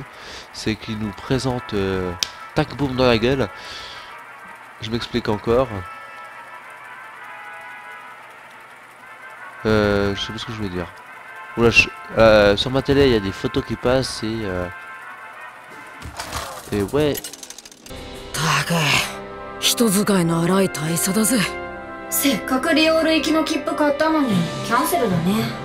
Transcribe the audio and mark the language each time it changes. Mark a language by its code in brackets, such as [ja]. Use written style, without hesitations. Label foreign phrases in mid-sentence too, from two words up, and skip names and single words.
[fr] C'est qu'il nous présente tac boum dans la gueule. Je m'explique encore. Je sais pas ce que je vais dire. Oula, sur ma télé il y a des photos qui passent et ouais. [ja] 人使いの荒い大佐だぜ。せっかくリオール行きの切符買ったのにキャンセルだね。